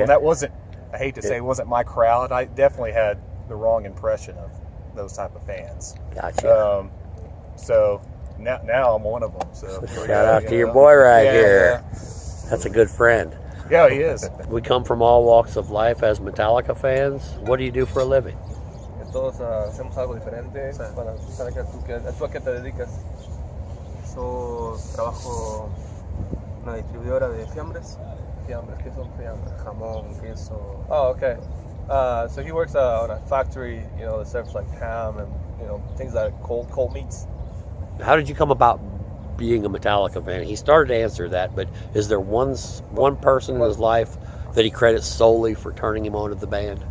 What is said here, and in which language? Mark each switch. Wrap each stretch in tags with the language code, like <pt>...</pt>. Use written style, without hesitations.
<en>And that wasn't, I hate to say, it wasn't my crowd. I definitely had the wrong impression of those type of fans. Gotcha. So now I'm one of them. So shout out to your boy here. Yeah. That's a good friend. Yeah, he is. We come from all walks of life as Metallica fans. What do you do for a living?</en> <es>Todos hacemos algo diferente. Para saber ¿tú a qué te dedicas? Yo trabajo en una distribuidora de fiambres. Fiambres, ¿qué son fiambres? Jamón, queso.</es> <en>Oh, okay. So he works on a factory, that serves like ham and things like cold meats. How did you come about being a Metallica fan? He started to answer that, but is there one person in his life that he credits solely for turning him on to the band?</en>